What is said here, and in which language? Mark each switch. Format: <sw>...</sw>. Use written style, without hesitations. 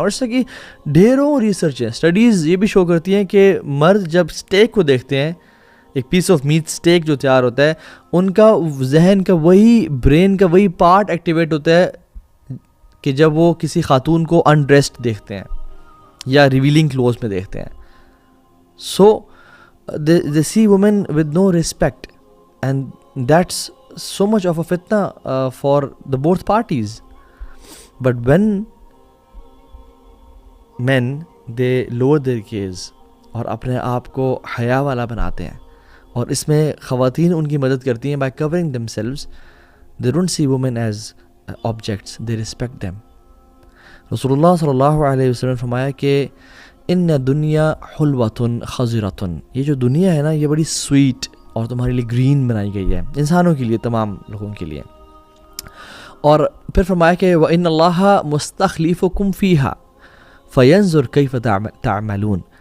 <ur>اور اس سے کہ ڈھیروں ریسرچ ہیں، اسٹڈیز یہ بھی شو کرتی ہیں کہ مرد جب اسٹیک کو دیکھتے ہیں، ایک پیس آف میٹ اسٹیک جو تیار ہوتا ہے، ان کا ذہن کا وہی، برین کا وہی پارٹ ایکٹیویٹ ہوتا ہے کہ جب وہ کسی خاتون کو انڈریسڈ دیکھتے ہیں یا ریویلنگ کلوز میں دیکھتے ہیں.</ur> <en>So they see women with no respect, and that's so much of a fitna for the both parties. But when men they lower their gaze</en> <ur>اور اپنے آپ کو حیا والا بناتے ہیں، اور اس میں خواتین ان کی مدد کرتی ہیں</ur> <en>by covering themselves, they don't see women as objects, they respect them.</en> <ur>رسول اللہ صلی اللہ علیہ وسلم نے فرمایا کہ</ur> <ar>ان دنیا حلوۃ خضرۃ،</ar> <ur>یہ جو دنیا ہے نا یہ بڑی سویٹ اور تمہارے لیے گرین بنائی گئی ہے، انسانوں کے لیے، تمام لوگوں کے لیے. اور پھر فرمایا کہ</ur> <ar>وَإِنَّ اللَّهَ مُسْتَخْلِفُكُمْ فِيهَا فَيَنْظُرْ كَيْفَ تَعْمَلُونَ.</ar>